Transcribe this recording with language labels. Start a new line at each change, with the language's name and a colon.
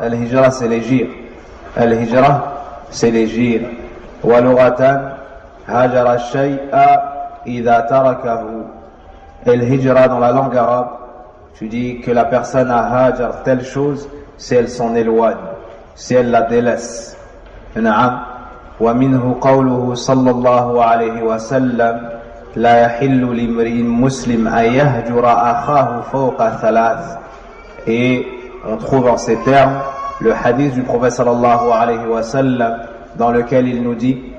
French: Al-hijra, c'est les gires. Al-hijra, c'est les gires.
Arabic: Wa lughatan hajara shay'a idha tarakahu.
French: Et al-hijra dans la langue arabe, tu dis que la personne a hajar telle chose si elle s'en éloigne, si elle la délaisse.
Arabic: Na'am. Wa minhu qawluhu sallallahu alayhi wa sallam لا يحل لامرئ مسلم أن يهجر أخاه فوق ثلاث.
French: Et on trouve en ces termes le hadith du prophète sallallahu alayhi wa sallam dans lequel il nous dit